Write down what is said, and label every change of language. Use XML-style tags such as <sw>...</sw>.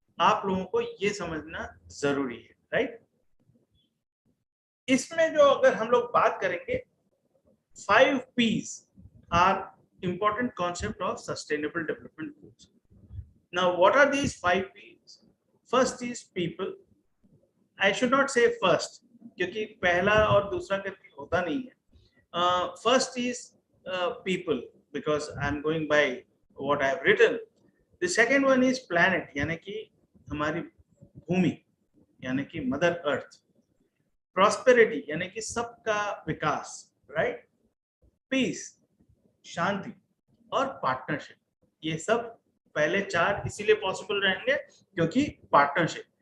<hi>आप लोगों को ये समझना जरूरी है, राइट। इसमें जो अगर हम लोग बात करेंगे,</hi> <en>5 P's are important concept of sustainable development goals. Now, what are these 5 P's? First is people. I should not say first,</en> <hi>क्योंकि पहला और दूसरा करके होता नहीं है।</hi> <en>First is people, because I'm going by what I have written. The second one is planet,</en> <hi>यानी कि हमारी भूमि, यानी कि मदर अर्थ। प्रॉस्पेरिटी यानी कि सबका विकास, राइट। पीस शांति, और पार्टनरशिप। ये सब पहले 4 इसीलिए पॉसिबल रहेंगे क्योंकि पार्टनरशिप।</hi>